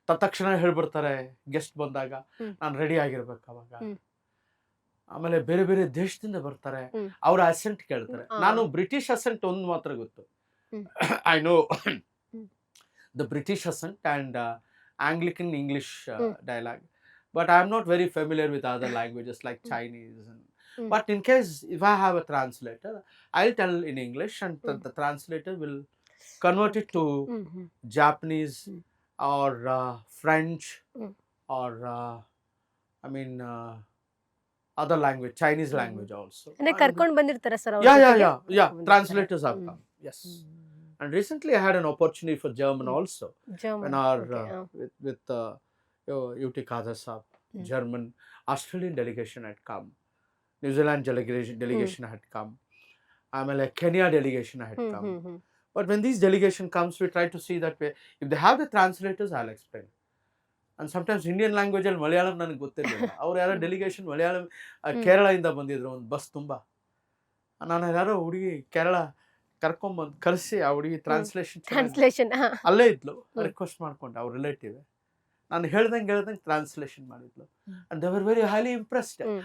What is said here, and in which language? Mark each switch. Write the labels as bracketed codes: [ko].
[kn] ತಕ್ಷಣ ಹೇಳ್ಬಿಡ್ತಾರೆ ಗೆಸ್ಟ್ ಬಂದಾಗ, ಹ್ಮ್. ನಾನು ರೆಡಿ ಆಗಿರ್ಬೇಕು ಅವಾಗ. ಹ್ಮ್. ಆಮೇಲೆ ಬೇರೆ ಬೇರೆ ದೇಶದಿಂದ ಬರ್ತಾರೆ, ಹ್ಮ್. ಅವ್ರ ಅಸೆಂಟ್ ಕೇಳ್ತಾರೆ. ಆ. ನಾನು ಬ್ರಿಟಿಷ್ ಅಸೆಂಟ್ ಒಂದು ಮಾತ್ರ ಗೊತ್ತು, ಹ್ಮ್. [en] I know hmm. The British accent and Anglican English hmm. dialogue, but I am not very familiar with other languages like Chinese. Hmm. But in case if I have a translator, I'll tell in English, and the translator will convert it to hmm. Hmm. Japanese Mm. or French Mm. or I mean other language, Chinese Mm. language also. [kn] ಅಂದ್ರೆ ಕರ್ಕೊಂಡ್ ಬಂದಿರ್ತಾರ sir [en] Yeah. Translators have come. Yes. And recently I had an opportunity for German also. When our with UT Kaza Saab, Mm. German, Australian delegation had come, New Zealand delegation had come, ಆಮೇಲೆ Kenya delegation had come. But when these delegation comes, we try to see that way. If they have the translators, I'll explain. And sometimes Indian language [kn] ಅಲ್ಲಿ ಮಲಯಾಳಂ ನನಗೆ ಗೊತ್ತಿರಲಿಲ್ಲ. ಅವ್ರು ಯಾರೋ delegation Malayalam ಕೇರಳದಿಂದ ಬಂದಿದ್ರು, ಒಂದು bus ತುಂಬ. ನಾನು ಯಾರೋ ಹುಡುಗಿ ಕೇರಳ ಕರ್ಕೊಂಬಂದು ಕರೆಸಿ ಆ ಹುಡುಗಿ ಟ್ರಾನ್ಸ್ಲೇಷನ್ ಅಲ್ಲೇ ಇದ್ಲು, ರಿಕ್ವೆಸ್ಟ್ ಮಾಡ್ಕೊಂಡೆ, ಅವ್ರ ರಿಲೇಟಿವ್. ನಾನು ಹೇಳ್ದಂಗೆ ಟ್ರಾನ್ಸ್ಲೇಷನ್ ಮಾಡಿದ್ಲು. [en] And they were very highly impressed.